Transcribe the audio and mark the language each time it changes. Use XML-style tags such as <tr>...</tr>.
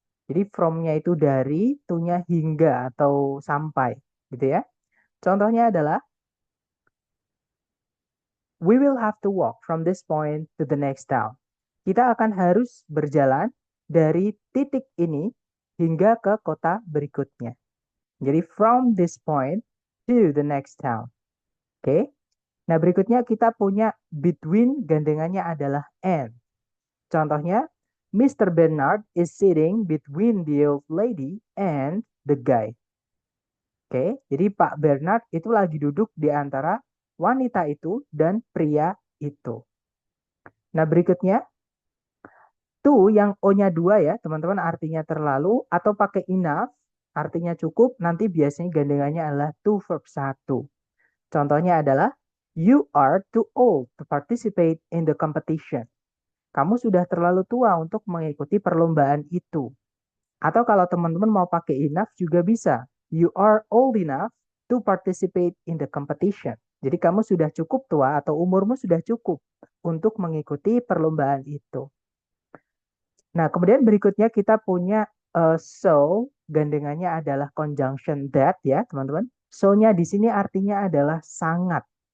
<id>Jadi from-nya itu dari, to-nya hingga atau sampai, gitu ya. Contohnya adalah</id> <en>we will have to walk from this point to the next town.</en> <id>Kita akan harus berjalan dari titik ini hingga ke kota berikutnya.</id> <en>Jadi from this point to the next town.</en> <id>Oke. Nah, berikutnya kita punya between gandengannya adalah and. Contohnya, Mr.</id> <en>Bernard is sitting between the old lady and the guy.</en> <id>Oke, jadi Pak Bernard itu lagi duduk di antara wanita itu dan pria itu. Nah, berikutnya, to yang O-nya 2 ya, teman-teman, artinya terlalu atau pakai enough, artinya cukup, nanti biasanya gandengannya adalah to verb 1. Contohnya adalah,</id> <en>you are too old to participate in the competition.</en> <id>Kamu sudah terlalu tua untuk mengikuti perlombaan itu. Atau kalau teman-teman mau pakai enough juga bisa.</id> <en>You are old enough to participate in the competition.</en> <id>Jadi kamu sudah cukup tua atau umurmu sudah cukup untuk mengikuti perlombaan itu. Nah, kemudian berikutnya kita punya so, gandengannya adalah conjunction that ya, teman-teman. So-nya di sini artinya adalah sangat.</id>